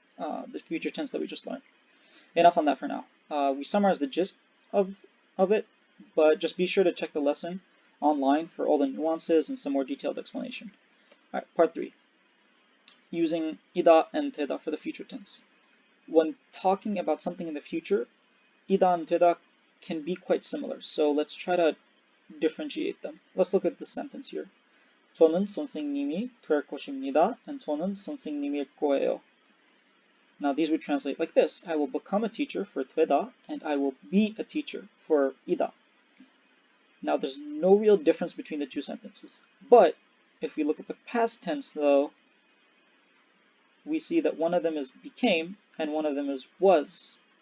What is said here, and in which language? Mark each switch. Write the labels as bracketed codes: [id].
[en] The future tense that we just learned. Enough on that for now. We summarized the gist of it, but just be sure to check the lesson online for all the nuances and some more detailed explanation. Alright, part 3. Using ida and 되다 for the future tense. When talking about something in the future, ida and 되다 can be quite similar, so let's try to differentiate them. Let's look at this sentence here. [ko] 저는 선생님이 될 것입니다, and 저는 선생님일 거예요. [en] Now these would translate like this. I will become a teacher for 되다, and I will be a teacher for 이다. Now there's no real difference between the two sentences. But if we look at the past tense though, we see that one of them is became and one of them is was.